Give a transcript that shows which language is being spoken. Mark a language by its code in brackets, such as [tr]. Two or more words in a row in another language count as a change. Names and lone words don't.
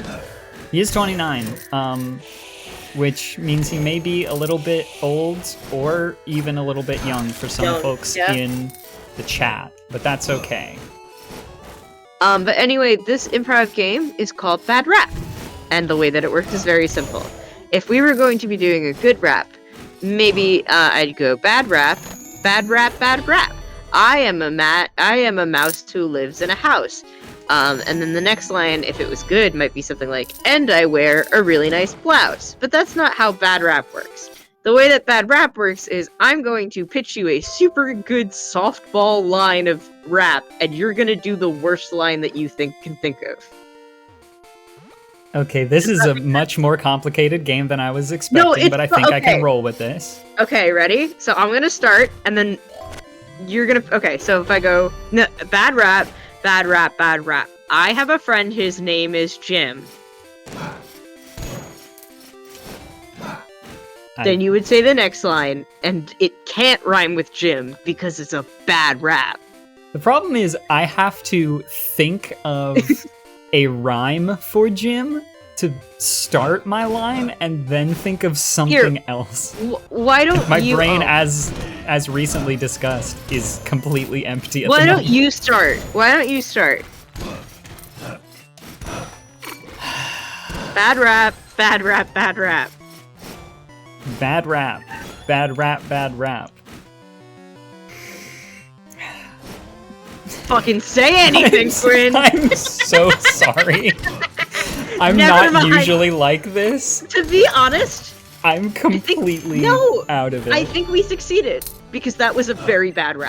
[en] He is 29, which means he may be a little bit old or even a little bit young for some folks in the chat, but that's okay. But anyway, this improv game is called Bad Rap, and the way that it works is very simple. If we were going to be doing a good rap, maybe I'd go bad rap, bad rap, bad rap. I am a mouse who lives in a house. And then the next line, if it was good, might be something like, and I wear a really nice blouse. But that's not how bad rap works. The way that bad rap works is I'm going to pitch you a super good softball line of rap, and you're gonna do the worst line that you can think of. Okay, this is a much more complicated game than I was expecting, but I think I can roll with this. Okay, ready? So I'm gonna start, and then you're gonna... Okay, so if I go, bad rap, bad rap, bad rap. I have a friend, his name is Jim. Then you would say the next line, and it can't rhyme with Jim, because it's a bad rap. The problem is I have to think of a rhyme for Jim to start my line, and then think of something else. Why don't my brain, as recently discussed, is completely empty at the moment. Why don't you start? Bad rap, bad rap, bad rap. Bad rap, bad rap, bad rap. Fucking say anything, Quinn! I'm so sorry. I'm Never not mind. usually like this. To be honest, I'm completely no, out of it. I think we succeeded because that was a very bad rap.